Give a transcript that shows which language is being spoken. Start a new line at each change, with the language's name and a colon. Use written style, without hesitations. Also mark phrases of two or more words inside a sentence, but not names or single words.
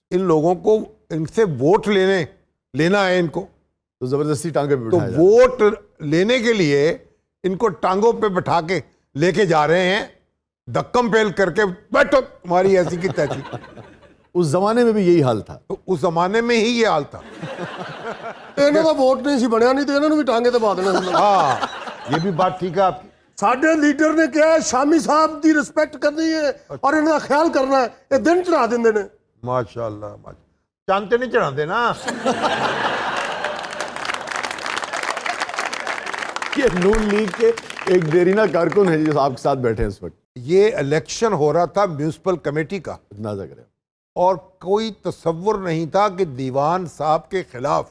Urdu: ان لوگوں کو ان سے ووٹ لینا ہے ان کو، تو زبردستی ٹانگے پہ تو بٹھایا جاتا ہے۔ ووٹ لینے کے لیے ان کو ٹانگوں پہ بٹھا کے لے کے جا رہے ہیں، دھکم پیل کر کے بیٹھو تمہاری ایسی کی تیسی۔ اس زمانے میں بھی یہی حال تھا؟ تو اس زمانے میں ہی یہ حال تھا۔
Punjabi: ਇਹਨਾਂ ਦਾ ਵੋਟ ਨਹੀਂ ਸੀ ਬਣਿਆ, ਨਹੀਂ ਤੇ ਇਹਨਾਂ ਨੂੰ ਵੀ ਟਾਂਗੇ ਤੇ ਪਾ ਦੇਣਾ ਸੀ।
Urdu: ہاں، یہ بھی بات ٹھیک ہے آپ کی۔
Punjabi: ਸਾਡੇ ਲੀਡਰ ਨੇ ਕਿਹਾ ਹੈ ਸ਼ਾਮੀ ਸਾਹਿਬ ਦੀ ਰਿਸਪੈਕਟ ਕਰਨੀ ਹੈ ਔਰ ਇਹਨਾਂ ਦਾ ਖਿਆਲ ਕਰਨਾ ਹੈ, ਇਹ ਦਿਨ ਚੜਾ ਦਿੰਦੇ ਨੇ۔ ماشاء اللہ، چاند تے نہیں چڑھا دینا۔
Urdu: یہ نون لیگ کے ایک دیرینہ کارکن ہے جو آپ کے ساتھ بیٹھے ہیں اس وقت، یہ الیکشن ہو رہا تھا میونسپل کمیٹی کا، اندازہ کریں اور کوئی تصور نہیں تھا کہ دیوان صاحب کے خلاف